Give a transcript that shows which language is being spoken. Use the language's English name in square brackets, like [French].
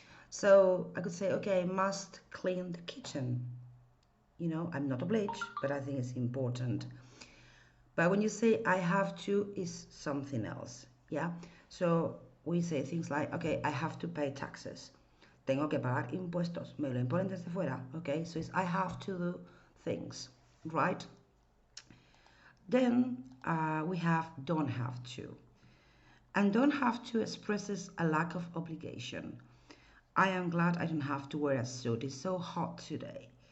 [English] So I could say, okay, I must clean the kitchen. You know, I'm not obliged, but I think it's important. But when you say I have to, is something else, yeah? So we say things like, okay, I have to pay taxes. [Spanish] Tengo que pagar impuestos. Me lo imponen desde fuera, okay? [English] So it's I have to do things, right? Then we have don't have to. And don't have to expresses a lack of obligation. I am glad I don't have to wear a suit. It's so hot today.